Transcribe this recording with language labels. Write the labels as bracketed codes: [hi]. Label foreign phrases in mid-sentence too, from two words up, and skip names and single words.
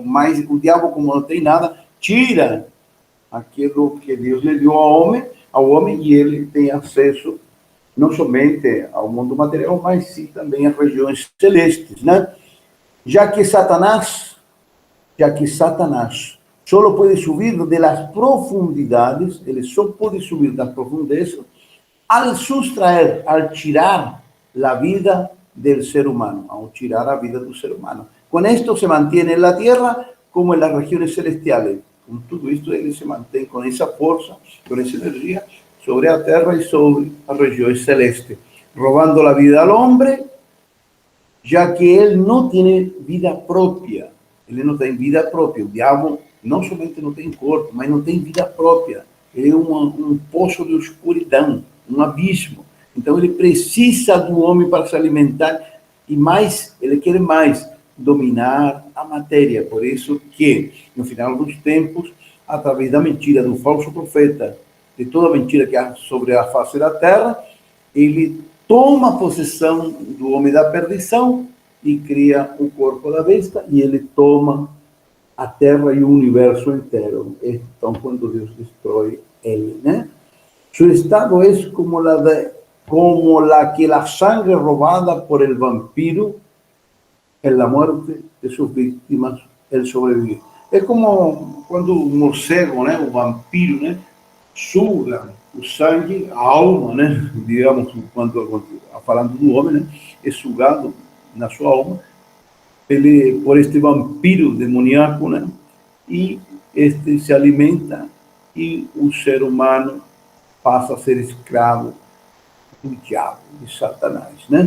[pt] Mas o diabo, como não tem nada, tira aquilo que Deus lhe deu ao homem e ele tem acesso não somente ao mundo material, mas sim também às regiões celestes, né? Já que Satanás só pode subir [es] de las profundidades, [pt] ele só pode subir das profundezas [es] al sustraer, al tirar la vida del ser humano, al tirar la vida del ser humano. Con esto se mantiene en la tierra como en las regiones celestiales. Con todo esto él se mantiene con esa fuerza, con esa energía sobre la tierra y sobre las regiones celestes, robando la vida al hombre, ya que él no tiene vida propia. [pt] Ele não tem vida própria. O diabo não somente não tem corpo, mas não tem vida própria. Ele é um poço de escuridão, um abismo. Então ele precisa do homem para se alimentar e mais, ele quer mais, dominar a matéria. Por isso que, no final dos tempos, através da mentira do falso profeta, de toda mentira que há sobre a face da terra, ele toma possessão do homem da perdição e cria o corpo da besta e ele toma a terra e o universo inteiro. Então, quando Deus destrói ele, né? [es] Su estado es como la que la sangre robada por el vampiro en la muerte de sus víctimas, él sobrevive. [pt] É como quando o morcego, né, o vampiro, né, suga o sangue, a alma, né, digamos, quando falando do homem, né, é sugado na sua alma por este vampiro demoníaco, né, e este se alimenta e o ser humano passa a ser escravo do diabo, de Satanás, né?